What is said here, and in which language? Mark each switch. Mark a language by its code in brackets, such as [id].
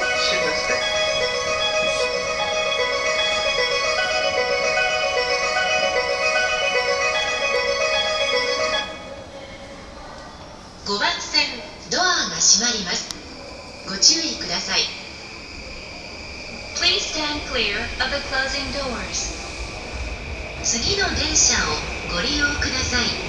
[ja] 出発です。 5番線ドアが閉まります。ご注意ください。 [en] Please stand clear of the closing doors. [ja] 次の電車をご利用ください。